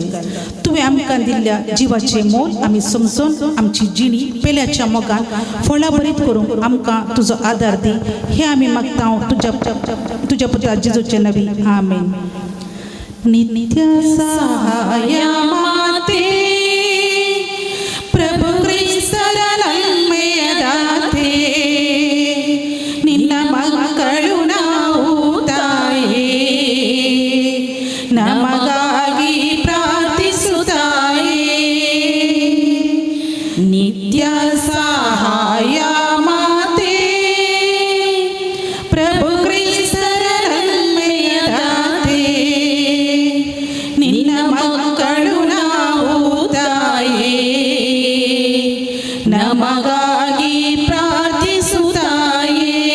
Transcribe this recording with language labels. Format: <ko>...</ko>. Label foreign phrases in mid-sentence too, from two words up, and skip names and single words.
<kok>तुवें आमकां दिल्ल्या जिवाचें मोल आमी समजून आमची जिणी पेल्याच्या मोगान फळां बरीत करूंक आमकां तुजो आदार दी. हे आमी मागता तुज्या पुता जेजूचे नवी.</kok> <kn>आमेन. ನಿತ್ಯ ಸಹಾಯ ಮಾತೆ ಪ್ರಭು क्रिस्ತರ ನನ್ಮೆಯದಾತೆ ನಿನ್ನ ಮಕ್ಕಳು ನಾವು ತಾಯೇ ನಮಗಾಗಿ ಪ್ರಾರ್ಥಿಸುತ್ತಾಯೇ. ನಿತ್ಯ ಸಹಾಯ ಮಾತೆ ಪ್ರಭು ಕ್ರಿಸ್ತರ ನನ್ಮೆಯದಾತೆ ನಿನ್ನ ಮಕ್ಕಳು ನಾವು ತಾಯೇ ನಮಗಾಗಿ ಪ್ರಾರ್ಥಿಸುತ್ತಾಯೇ.</kn>